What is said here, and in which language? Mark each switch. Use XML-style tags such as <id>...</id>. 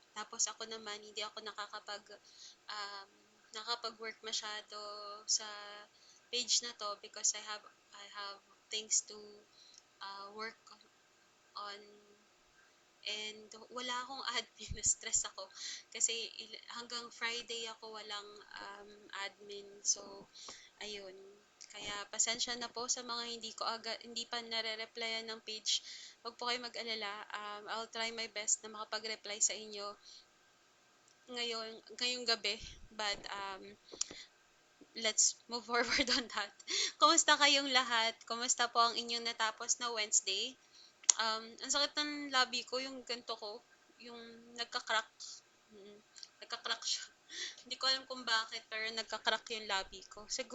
<tl>Tapos ako naman, hindi ako um, nakapag-work masyado sa page na to</tl> <en>because I have things to work on</en> <tl>and wala akong admin, na-stress ako kasi hanggang Friday ako walang admin. So, ayun. Kaya pasensya na po sa mga hindi pa nare-replyan ng page. Huwag po kayo mag-alala.</tl> <en>I'll try my best</en> <tl>na makapag-reply sa inyo ngayong gabi.</tl> <en>But let's move forward on that.</en> <tl>Kumusta kayong lahat? Kumusta po ang inyong natapos na Wednesday? Ang sakit ng labi ko, yung ganto ko, yung nagka-crack. Mm, nagka-crack siya. Hindi ko alam kung bakit, pero nagka-crack yung labi ko.</tl>